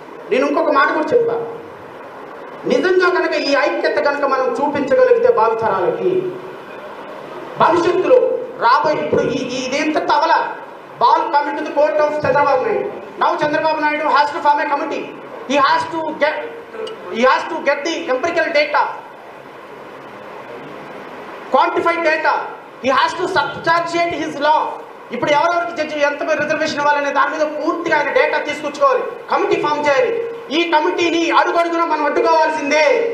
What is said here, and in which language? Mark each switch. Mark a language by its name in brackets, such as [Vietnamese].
[Telugu] నేను ఇంకొక మాట కూడా చెప్తాను. నిజంగా కనుక ఈ ఐక్యత కనుక మనం చూపించగలిగితే భావితరాలకి భవిష్యత్తులో రాబోయే, ఇప్పుడు ఇదేంత తవల ball coming to the court of Chandrababu Naidu. [English] Now Chandrababu Naidu has to form a committee. He has to get the empirical data, quantified data. He has to substantiate his law. [Telugu] ఇప్పుడు ఎవరెవరికి జడ్జి ఎంత రిజర్వేషన్ ఇవ్వాలనే దాని మీద పూర్తిగా ఆయన డేటా తీసుకొచ్చుకోవాలి, కమిటీ ఫామ్ చేయాలి. ఈ కమిటీని అడుగడుగున మనం అడ్డుకోవాల్సిందే.